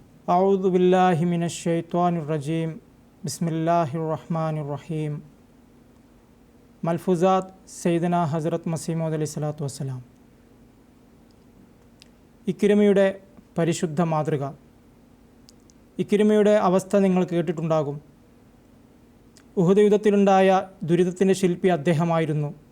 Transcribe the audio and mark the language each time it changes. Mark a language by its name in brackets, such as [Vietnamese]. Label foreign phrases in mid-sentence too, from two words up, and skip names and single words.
[Arabic] أعوذ بالله من الشيطان الرجيم بسم الله الرحمن الرحيم ملفوظات سيدنا حضرت مسيح موعود عليه الصلاة والسلام. [Malayalam] ഇക്രിമയുടെ പരിശുദ്ധ മാതൃക. ഇക്രിമയുടെ അവസ്ഥ നിങ്ങൾ കേട്ടിട്ടുണ്ടാകും. ഉഹദ് യുദ്ധത്തിലുണ്ടായ ദുരിതത്തിൻ്റെ ശില്പി അദ്ദേഹമായിരുന്നു.